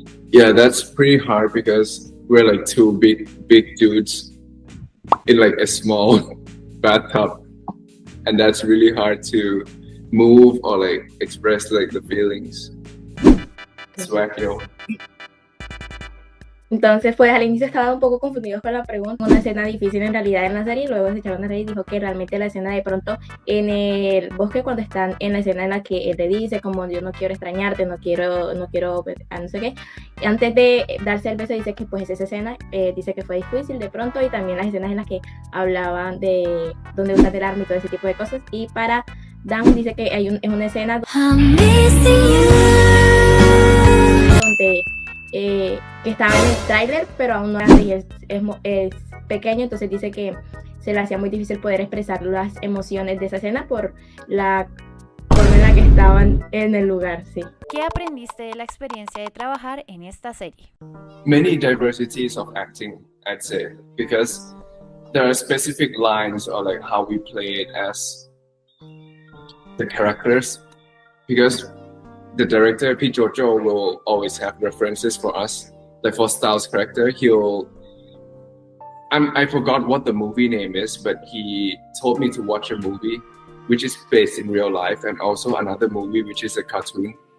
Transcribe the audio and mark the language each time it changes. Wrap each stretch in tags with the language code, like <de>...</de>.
<en>Yeah, that's pretty hard because we're like two big dudes in like a small bathtub, and that's really hard to move or like express like the feelings. Swag, yo.</en> <es>Entonces, pues al inicio estaban un poco confundidos con la pregunta. Una escena difícil en realidad en la serie, luego se echaron a reír y dijo que realmente la escena de pronto en el bosque, cuando están en la escena en la que él le dice como yo no quiero extrañarte, no quiero, no sé qué, antes de darse el beso dice que pues esa escena dice que fue difícil de pronto, y también las escenas en las que hablaban de donde usas el arma y todo ese tipo de cosas. Y para Dan dice que es una escena donde que estaba en el tráiler pero aún no era y es pequeño, entonces dice que se le hacía muy difícil poder expresar las emociones de esa escena por la forma en la que estaban en el lugar, sí. ¿Qué aprendiste de la experiencia de trabajar en esta serie?</es> <en>Many diversities of acting, I'd say, because there are specific lines or like how we play it as the characters, because the director P. Jojo will always have references for us. Like for Styles' character, I forgot what the movie name is, but he told me to watch a movie which is based in real life, and also another movie which is a cartoon.</en>